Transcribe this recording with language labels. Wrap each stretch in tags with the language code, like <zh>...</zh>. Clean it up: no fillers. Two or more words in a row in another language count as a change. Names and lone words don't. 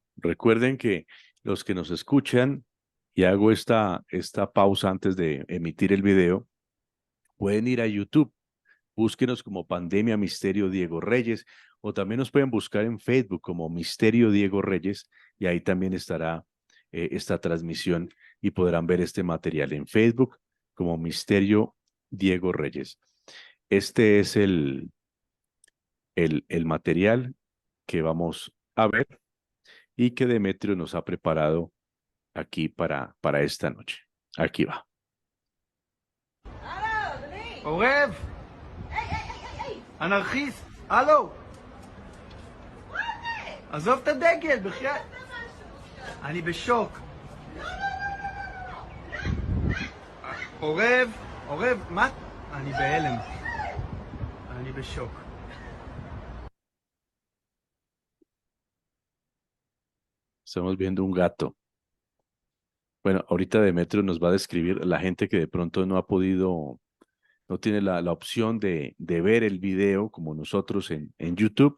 <es>Recuerden que los que nos escuchan, y hago esta pausa antes de emitir el video, pueden ir a YouTube, Búsquenos como Pandemia Misterio Diego Reyes, o también nos pueden buscar en Facebook como Misterio Diego Reyes, y ahí también estará esta transmisión y podrán ver este material en Facebook como Misterio Diego Reyes. Este es el material que vamos a ver y que Demetrio nos ha preparado aquí para esta noche. Aquí va.</es> <he>עורב! אנרכיסט! הלו! עזוב את הדגל, בחייאת! אני בשוק. עורב! עורב! מה? אני בהלם. אני בשוק.</he> <es>Estamos viendo un gato. Bueno, ahorita Demetrio nos va a describir la gente que de pronto no ha podido, no tiene la opción de ver el video como nosotros en YouTube.</es>